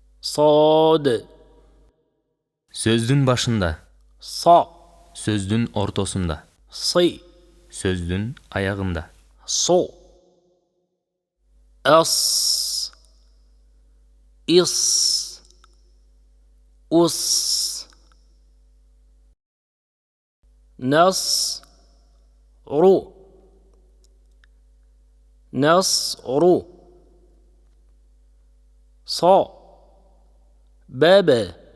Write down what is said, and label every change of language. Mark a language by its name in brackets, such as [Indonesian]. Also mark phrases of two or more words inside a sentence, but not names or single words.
[Arabic] صاد [Kyrgyz] Сөздүн башында, [Arabic] صا [Kyrgyz] сөздүн ортосунда, [Arabic] صي [Kyrgyz] сөздүн аягында. [Arabic] صو أص إص أص نص رو نصر صا بابا